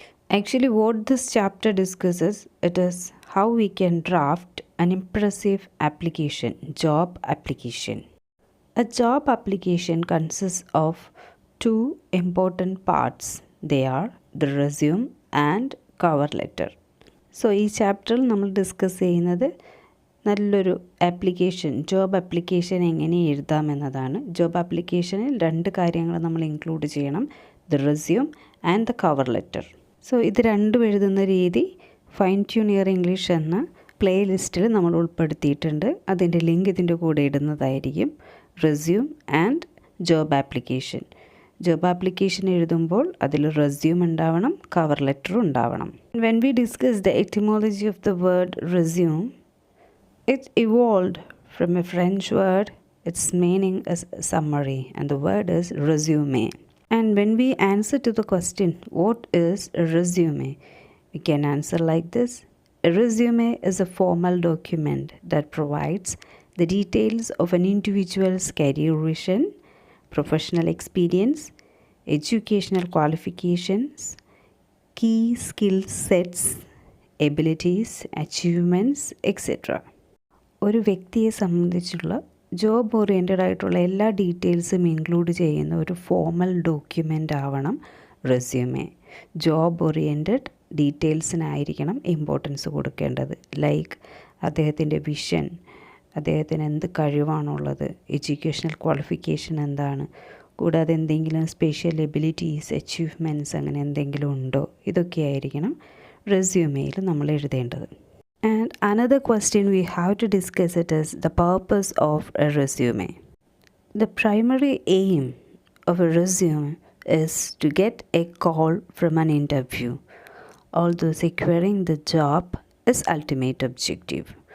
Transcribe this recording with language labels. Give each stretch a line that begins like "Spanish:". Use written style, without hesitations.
English: Actually what this chapter discusses, it is how we can draft an impressive application, job application. A job application consists of two important parts. They are the resume and cover letter.
Malayalam: So ഈ ചാപ്റ്ററിൽ നമ്മൾ discuss ചെയ്യുന്നത് നല്ലൊരു job application എങ്ങനെ എഴുതാമെന്നതാണ്. Job ആപ്ലിക്കേഷനിൽ രണ്ട് കാര്യങ്ങൾ നമ്മൾ ഇൻക്ലൂഡ് ചെയ്യണം,
English: The resume and the cover letter.
Malayalam: So ഇത് രണ്ടും എഴുതുന്ന രീതി ഫൈൻ ട്യൂൺ യുവർ ഇംഗ്ലീഷ് എന്ന പ്ലേ ലിസ്റ്റിൽ നമ്മൾ ഉൾപ്പെടുത്തിയിട്ടുണ്ട്. അതിൻ്റെ ലിങ്ക് ഇതിൻ്റെ കൂടെ ഇടുന്നതായിരിക്കും.
English: Resume and job application.
Malayalam: Job application എഴുതുമ്പോൾ അതിൽ റെസ്യൂം ഉണ്ടാവണം, കവർ ലെറ്ററും ഉണ്ടാവണം.
English: When we discuss the etymology of the word resume, it evolved from a French word. Its meaning is summary and the word is resume. And when we answer to the question, what is a resume? We can answer like this. A resume is a formal document that provides the details of an individual's career vision, professional experience, educational qualifications, key skill sets, abilities, achievements, etc.
Malayalam: ഒരു വ്യക്തിയെ സംബന്ധിച്ചുള്ള job oriented ആയിട്ടുള്ള എല്ലാ ഡീറ്റെയിൽസും include ചെയ്യുന്ന ഒരു formal document ആവണം resume. Job oriented ഡീറ്റെയിൽസിനായിരിക്കണം importance കൊടുക്കേണ്ടത്. ലൈക്ക് അദ്ദേഹത്തിൻ്റെ വിഷൻ, അദ്ദേഹത്തിന് എന്ത് കഴിവാണുള്ളത്, എഡ്യൂക്കേഷണൽ ക്വാളിഫിക്കേഷൻ എന്താണ്, കൂടാതെ എന്തെങ്കിലും സ്പെഷ്യൽ എബിലിറ്റീസ്, അച്ചീവ്മെൻറ്റ്സ് അങ്ങനെ എന്തെങ്കിലും ഉണ്ടോ, ഇതൊക്കെയായിരിക്കണം റെസ്യൂമേയിൽ നമ്മൾ എഴുതേണ്ടത്.
English: And another question we have to discuss it is the purpose of a resume. The primary aim of a resume is to get a call from an interview, although securing the job is ultimate objective.